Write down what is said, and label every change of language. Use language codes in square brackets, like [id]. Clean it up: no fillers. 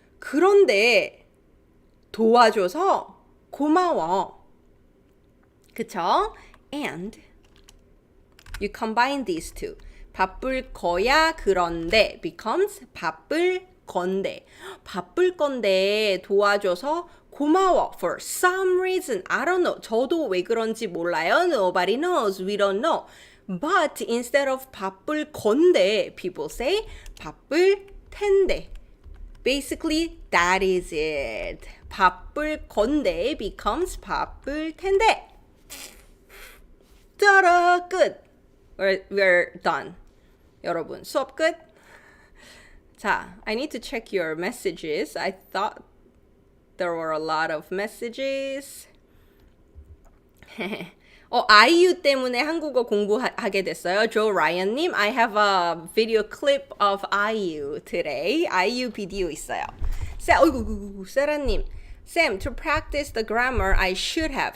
[ko] 그런데 도와줘서 고마워. 그쵸? [en] And you combine these two. [ko] 바쁠 거야 그런데 becomes 바쁠 건데. 바쁠 건데 도와줘서 고마워. [en] For some reason, I don't know. [ko] 저도 왜 그런지 몰라요. [en] Nobody knows. We don't know. But instead of [ko] 바쁠 건데, [en] people say [ko] 바쁠 텐데. [en] Basically, that is it. [ko] 바쁠 건데 becomes 바쁠 텐데. [en] Ta-da! Good. We're done. [ko] 여러분, 수업 끝? [en] 자, I need to check your messages. I thought there were a lot of messages. [ko] IU 때문에 한국어 공부하게 됐어요. [en] 조 라이언님, I have a video clip of IU today. [ko] IU 비디오 있어요. [en] 세라님, Sam, to practice the grammar, I should have.